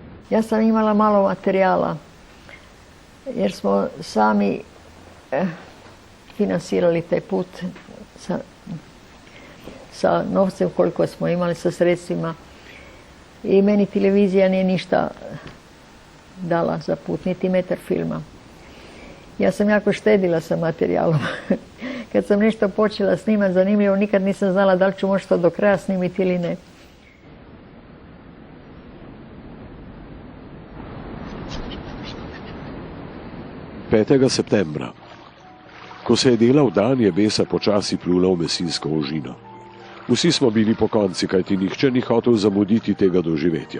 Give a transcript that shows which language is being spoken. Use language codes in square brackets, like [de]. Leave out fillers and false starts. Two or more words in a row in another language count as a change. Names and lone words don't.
[sr] Ja sam imala malo materijala, jer smo sami finansirali taj put sa novcem koliko smo imali, sa sredstvima. I meni televizija nije ništa dala za put, niti metar filma. Ja sam jako štedila sa materijalom. Kad sam nešto počela snimati zanimljivo, nikad nisam znala da li ću možda do kraja snimiti ili ne. [sl] Petega septembra. Ko se je delal dan, je Besa počasi plula v Mesinsko ožino. Vsi smo bili pokonci, kajti nihče ni hotel zamuditi tega doživetja.